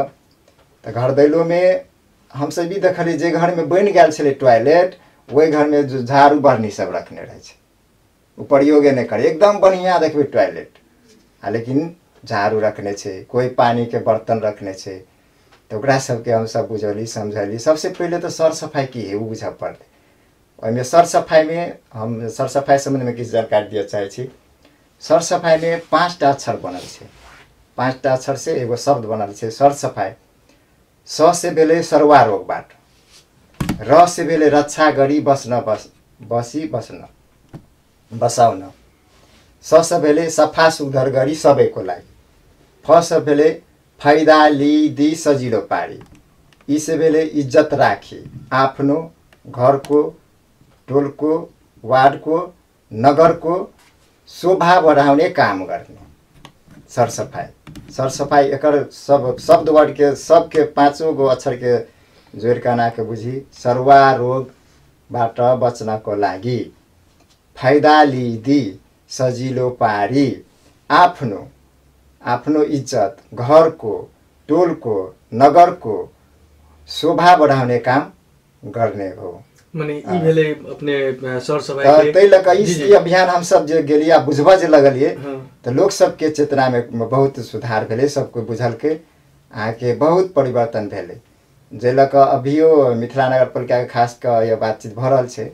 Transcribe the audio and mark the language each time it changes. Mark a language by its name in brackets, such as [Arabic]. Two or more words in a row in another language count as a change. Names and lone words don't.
[Maithili] तो घर दैलो में हम सब भी देखली जे घर में बन गया छले टॉयलेट, वही घर में जो झाड़ू बरनी सब रखने रहे छै, प्रयोगे नहीं करे एकदम बढ़िया देखबे टॉयलेट, लेकिन झाड़ू रखने छै, कोई पानी के बर्तन रखने छै। तो ओकरा सबके हम सब बुझली समझली। सबसे पहले तो सर सफाई की है वो बुझा पड़ते। ओहिमे सर सफाई में हम सर सफाई संबंध में किछु जानकारी दिए चाहे छी। सर सफाई में 5टा अक्षर बनल छै, 5टा अक्षर से एगो शब्द बनल छै सर सफाई। स से भेले [Nepali] सरवा रोगबाट, [Maithili] र से भेले [Nepali] रक्षा गरी बस्न बसी बस्न बसाउन, [Maithili] स से भेले [Nepali] सफा सुग्घर गरी सबैको लागि, [Maithili] फ से भेले [Nepali] फाइदा लिदी सजिलो पारी, [Maithili] ई से भेले [Nepali] इज्जत राखी आफ्नो घरको टोलको वार्डको नगरको शोभा बढाउने काम गर्ने सरसफाई। [Maithili] सरसफाई एकर सब शब्द वर्ड के सबके 5 गो अक्षर के जोड़ के ना के बुझी [Nepali] सर्वा रोगबाट बच्नको लागि, फाइदा लिदी सजिलो पारी, आफ्नो आफ्नो इज्जत घरको टोलको नगरको शोभा बढाउने काम गर्ने हो। [Maithili] माने ई भेले अपने सर सफाई के तै लक ई अभियान हम सब जे गेलिए बुझबा जे लगलिए तो लोग सब के चेतना में बहुत सुधार भेले, सबको बुझल के आके बहुत परिवर्तन भेले। जे लक अभियो मिथिला नगर पालिका के खास क ये बातचीत भ रहल छै।